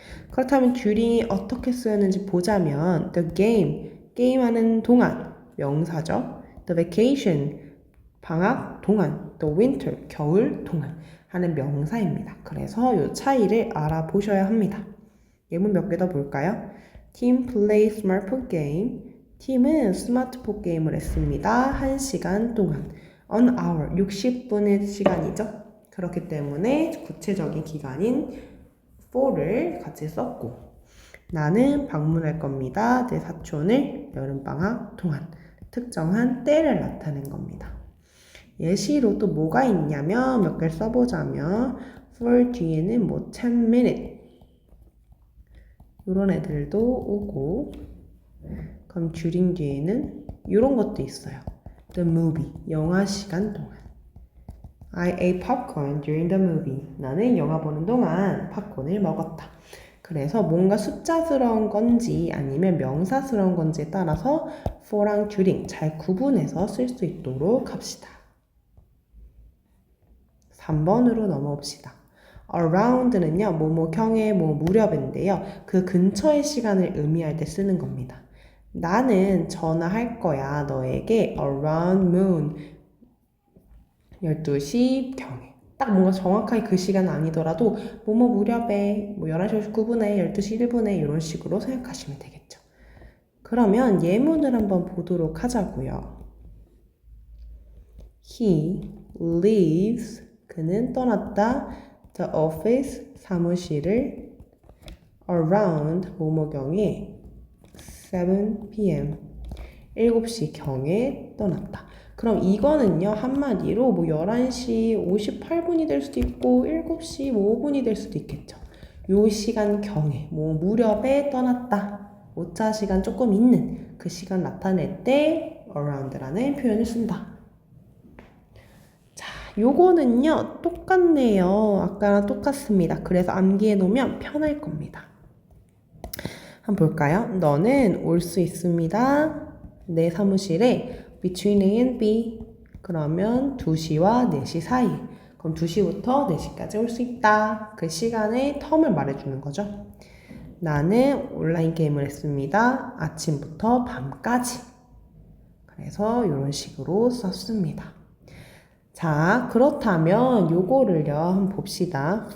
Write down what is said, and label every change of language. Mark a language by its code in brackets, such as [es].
[ko] 그렇다면 during이 어떻게 쓰였는지 보자면 [en] the game, [ko] 게임하는 동안, 명사죠. [en] the vacation, [ko] 방학 동안, [en] the winter, [ko] 겨울 동안 하는 명사입니다. 그래서 이 차이를 알아보셔야 합니다. 예문 몇 개 더 볼까요? [en] Team play smartphone game. [ko] 팀은 스마트폰 게임을 했습니다. 1시간 동안. [en] An hour, [ko] 60분의 시간이죠. 그렇기 때문에 구체적인 기간인 for를 같이 썼고 나는 방문할 겁니다. 내 사촌을 여름방학 동안. 특정한 때를 나타낸 겁니다. 예시로 또 뭐가 있냐면 몇 개를 써보자면 for 뒤에는 뭐 [en] 10 minute [ko] 이런 애들도 오고 그럼 during 뒤에는 이런 것도 있어요. The movie, 영화 시간 동안. [en] I ate popcorn during the movie. [ko] 나는 영화 보는 동안 팝콘을 먹었다. 그래서 뭔가 숫자스러운 건지 아니면 명사스러운 건지에 따라서 for랑 during 잘 구분해서 쓸 수 있도록 합시다. 3번으로 넘어옵시다. around는요, 뭐뭐경의 뭐 무렵인데요. 그 근처의 시간을 의미할 때 쓰는 겁니다. 나는 전화할 거야, 너에게 [en] around noon. [ko] 12시 경에. 딱 뭔가 정확하게 그 시간 아니더라도 뭐뭐 무렵에, 뭐 11시 59분에, 12시 1분에 이런 식으로 생각하시면 되겠죠. 그러면 예문을 한번 보도록 하자고요. [en] He leaves [ko] 그는 떠났다. [en] The office, [ko] 사무실을 [en] around, [ko] 뭐뭐경에 [en] 7 p.m. [ko] 7시경에 떠났다. 그럼 이거는요, 한마디로 뭐 11시 58분이 될 수도 있고 7시 5분이 될 수도 있겠죠. 요 시간경에, 뭐 무렵에 떠났다. 오차 시간 조금 있는 그 시간 나타낼 때 around라는 표현을 쓴다. 자, 요거는요, 똑같네요. 아까랑 똑같습니다. 그래서 암기해 놓으면 편할 겁니다. 한번 볼까요? 너는 올 수 있습니다. 내 사무실에 [en] between A and B. [ko] 그러면 2시와 4시 사이. 그럼 2시부터 4시까지 올 수 있다. 그 시간의 텀을 말해주는 거죠. 나는 온라인 게임을 했습니다. 아침부터 밤까지. 그래서 이런 식으로 썼습니다. 자, 그렇다면 요거를요, 한번 봅시다.